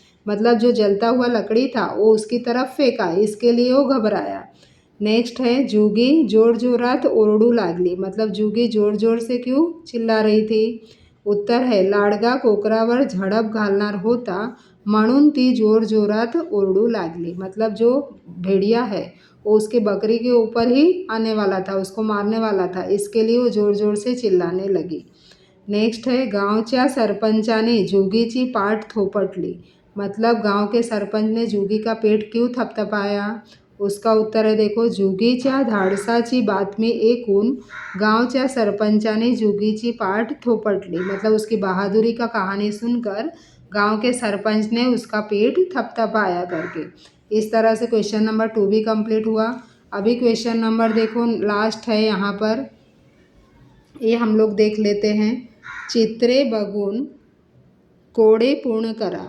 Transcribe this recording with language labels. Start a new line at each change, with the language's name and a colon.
Hindi: मतलब जो जलता हुआ लकड़ी था वो उसकी तरफ फेंका, इसके लिए वो घबराया। नेक्स्ट है,
Marathi: जुगी जोर जोरात ओरडू लागली।
Hindi: मतलब जुगी जोर जोर से क्यों चिल्ला रही थी। उत्तर है,
Marathi: लाडगा कोकरावर झडप घालणार होता म्हणून ती जोर जोरात ओरडू लागली।
Hindi: मतलब जो भेड़िया है वो उसके बकरी के ऊपर ही आने वाला था, उसको मारने वाला था, इसके लिए वो जोर जोर से चिल्लाने लगी। नेक्स्ट है,
Marathi: गांवच्या सरपंचाने जुगीची पाठ थोपटली।
Hindi: मतलब गांव के सरपंच ने जुगी का पेट क्यों थपथपाया। उसका उत्तर है देखो,
Marathi: जुगीच्या धाडसाची बातमी ऐकून गांवच्या सरपंचाने जुगीची पाठ थोपटली।
Hindi: मतलब उसकी बहादुरी का कहानी सुनकर गांव के सरपंच ने उसका पेट थपथपाया करके। इस तरह से क्वेश्चन नंबर 2 भी कंप्लीट हुआ। अभी क्वेश्चन नंबर देखो लास्ट है यहाँ पर, ये हम लोग देख लेते हैं,
Marathi: चित्रे बघून कोडे पूर्ण करा।